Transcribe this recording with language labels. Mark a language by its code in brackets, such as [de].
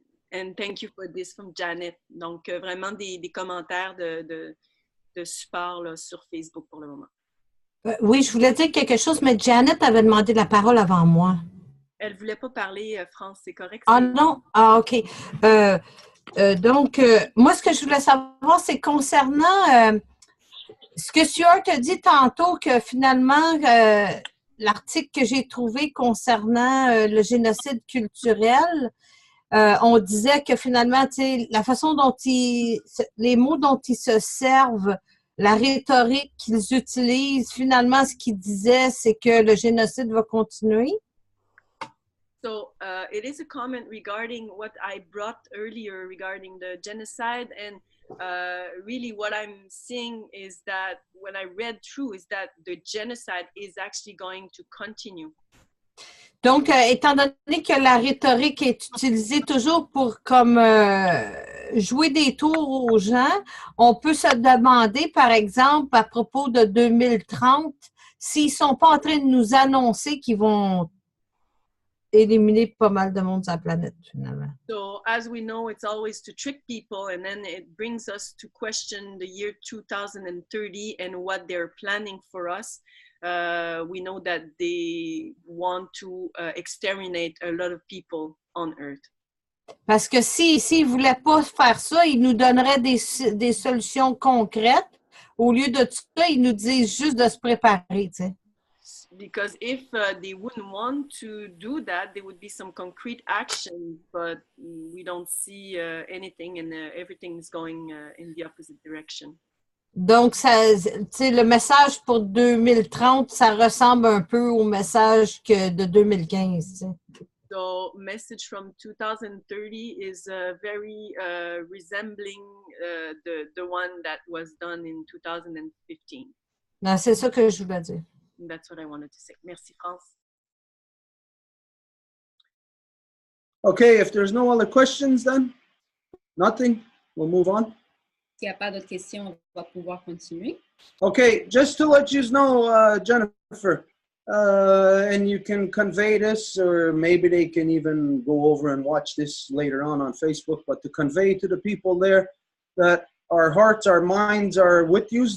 [en] And thank you for this from Janet. [fr] Donc, vraiment des commentaires de support là, sur Facebook pour le moment. Oui, je voulais dire quelque chose, mais Janet avait demandé la parole avant moi. Elle ne voulait pas parler, France, c'est correct? Ah non? Ah, OK. Donc, moi, ce que je voulais savoir, c'est concernant ce que Stuart a dit tantôt, que finalement, l'article que j'ai trouvé concernant le génocide culturel, on disait que finalement, tu sais, la façon dont les mots dont ils se servent, la rhétorique qu'ils utilisent, finalement, ce qu'ils disaient, c'est que le génocide va continuer. [en] So it is a comment regarding what I brought earlier regarding the genocide, and really what I'm seeing is that when I read through is that the genocide is actually going to continue. [fr] Donc, étant donné que la rhétorique est utilisée toujours pour comme jouer des tours aux gens, on peut se demander, par exemple, à propos de 2030, s'ils ne sont pas en train de nous annoncer qu'ils vont éliminer pas mal de monde sur la planète, finalement. [en] So, as we know, it's always to trick people, and then it brings us to question the year 2030 and what they're planning for us. we know that they want to exterminate a lot of people on Earth. [fr] Parce que s'ils ne voulaient pas faire ça, ils nous donneraient des solutions concrètes. Au lieu de tout ça, ils nous disent juste de se préparer, tu sais. [en] Because if they wouldn't want to do that, there would be some concrete action, but we don't see anything, and everything is going in the opposite direction. [fr] Donc, le message pour 2030, ça ressemble un peu au message de 2015. T'sais. [en] So, message from 2030 is very resembling the one that was done in 2015. [fr] Non, c'est ça que je voulais dire. [en] That's what I wanted to say. [fr] Merci, France. [en] Okay, if there's no other questions then, nothing, we'll move on. [fr] S'il n'y a pas d'autres questions, on va pouvoir continuer. [en] Okay, just to let you know, Jennifer, and you can convey this, or maybe they can even go over and watch this later on Facebook, but to convey to the people there that our hearts, our minds are with you.